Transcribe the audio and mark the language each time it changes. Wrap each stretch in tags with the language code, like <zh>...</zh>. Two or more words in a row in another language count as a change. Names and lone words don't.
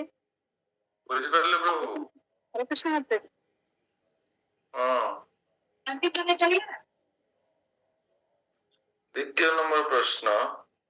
<or>ବୁଝିପାରିଲେ ପ୍ରଭୁ?</or> <hi>हरे कृष्ण माता जी।</hi> <or>ହଁ।</or> <hi>आंटी तुमने चलिए।</hi> <or>ଦ୍ୱିତୀୟ ନମ୍ବର ପ୍ରଶ୍ନ</or>